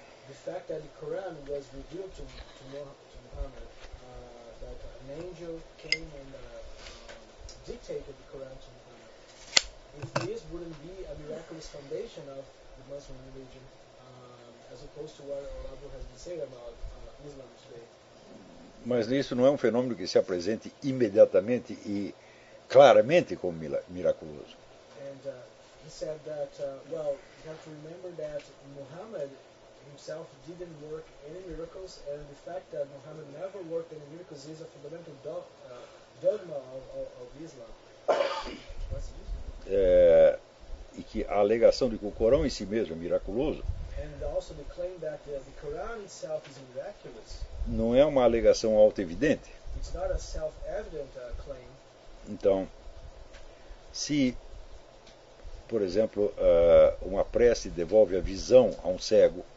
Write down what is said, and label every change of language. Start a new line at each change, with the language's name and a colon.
English: The fact that the Quran was revealed to Muhammad, that an angel came and dictated the Quran to Muhammad, if this wouldn't be a miraculous foundation of the Muslim religion, as opposed to what Olavo has been saying about Islam today.
Portuguese: Mas isso não é um fenômeno que se apresente imediatamente e claramente como miraculoso.
English: And he said that, well, you have to remember that Muhammad himself didn't work any miracles, and the fact that Muhammad never worked any miracles is a fundamental dogma of Islam.
Portuguese: E que a alegação de que o Corão em si mesmo é miraculoso.
English: And also the claim that the Quran itself is miraculous.
Portuguese: Não é uma alegação auto-evidente.
English: It's not a self-evident claim.
Portuguese: Então, se, por exemplo, uma prece devolve a visão a um cego.